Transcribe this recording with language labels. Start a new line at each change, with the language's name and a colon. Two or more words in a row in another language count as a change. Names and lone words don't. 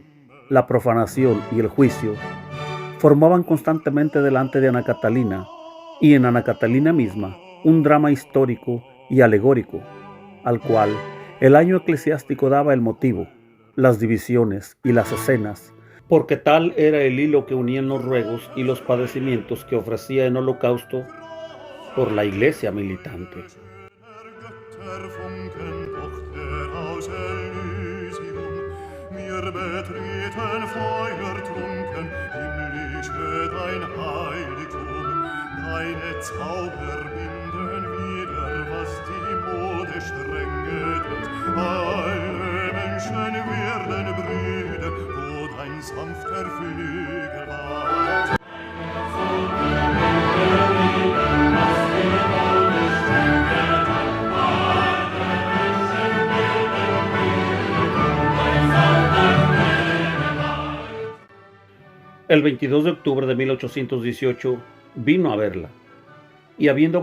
Spanish: la profanación y el juicio, formaban constantemente delante de Ana Catalina, y en Ana Catalina misma, un drama histórico y alegórico, al cual el año eclesiástico daba el motivo, las divisiones y las escenas, porque tal era el hilo que unían los ruegos y los padecimientos que ofrecía en holocausto por la iglesia militante.
German: Zauber binden wieder, was die Mode streng getötet. Alle Menschen werden Brüder, wo dein sanfter Flügel war.
Spanish: El 22 de octubre de 1818 vino a verla, y habiendo